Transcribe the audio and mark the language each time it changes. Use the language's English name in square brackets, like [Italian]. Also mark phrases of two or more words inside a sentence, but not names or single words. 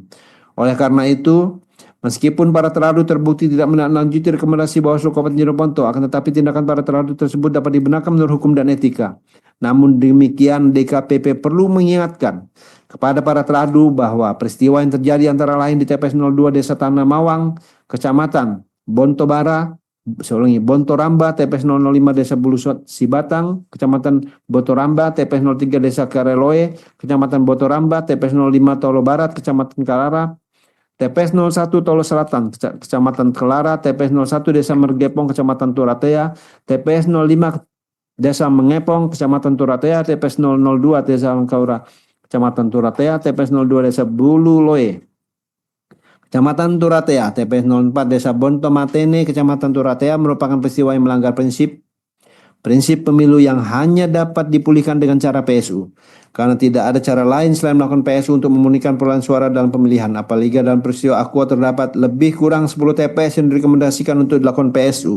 [Indonesian] Oleh karena itu, meskipun para teradu terbukti tidak menindaklanjuti rekomendasi Bawaslu Kabupaten Jeneponto, akan tetapi tindakan para teradu tersebut dapat dibenarkan menurut hukum dan etika. Namun demikian, DKPP perlu mengingatkan kepada para teradu bahwa peristiwa yang terjadi antara lain di TPS 02 Desa Tanah Mawang, Kecamatan Bontobara, Bontoramba, TPS 005 Desa Bulusot Sibatang, Kecamatan Botoramba, TPS 03 Desa Kareloe, Kecamatan Botoramba, TPS 05 Tolo Barat, Kecamatan Kalara, TPS 01 Tolo Selatan, Kecamatan Kelara, TPS 01 Desa Mergepong, Kecamatan Turatea, TPS 05 Desa Mengepong, Kecamatan Turatea, TPS 002 Desa Kaura, Kecamatan Turatea, TPS 02 Desa Bululoe, Kecamatan Turatea, TPS 04 Desa Bontomatene, Kecamatan Turatea merupakan peristiwa yang melanggar prinsip pemilu yang hanya dapat dipulihkan dengan cara PSU. Karena tidak ada cara lain selain melakukan PSU untuk memurnikan perolehan suara dalam pemilihan. Apalagi dalam peristiwa Aqua terdapat lebih kurang 10 TPS yang direkomendasikan untuk dilakukan PSU.